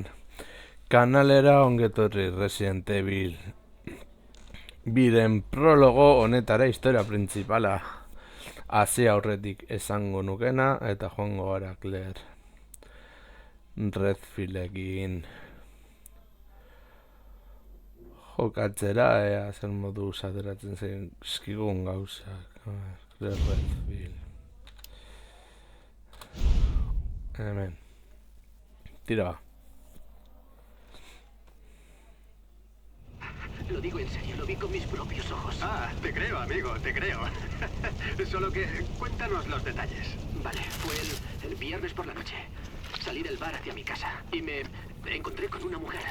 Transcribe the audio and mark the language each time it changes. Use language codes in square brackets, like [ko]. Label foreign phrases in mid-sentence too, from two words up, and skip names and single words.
[eu] Kanalera ongetorri Resident Evil biren prologo honetara historia principala hasi aurretik esango nukena eta joango gara Claire Redfieldekin jokatzera ea zer modu ateratzen zaizkigun gauzak. Claire Redfield. Hemen. Tira. [es] Lo digo en serio, lo vi con mis propios ojos. Ah, te creo, amigo, te creo. Solo que cuéntanos los detalles. Vale, fue el viernes por la noche. Salí del bar hacia mi casa y me encontré con una mujer.